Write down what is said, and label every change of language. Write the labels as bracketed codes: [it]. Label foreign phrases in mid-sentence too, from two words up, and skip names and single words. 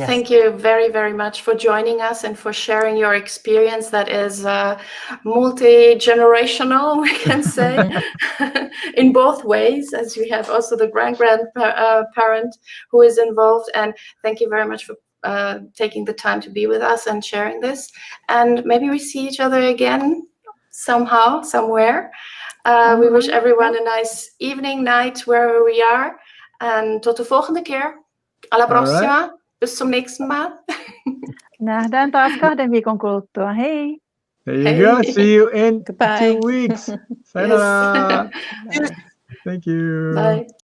[en] Thank you very, very much for joining us and for sharing your experience that is multi-generational, we can say, in both ways, as we have also the grandparent who is involved. And thank you very much for taking the time to be with us and sharing this. And maybe we see each other again somehow, somewhere. We wish everyone a nice evening, night, wherever we are. [nl] En tot de volgende keer. [it] Alla prossima. [de] Bis zum nächsten Mal. [fi] Nähdään taas 2 viikon kuluttua. Hei! [en] There you go. See you in Goodbye. 2 weeks. Sayonara. Thank you. Bye.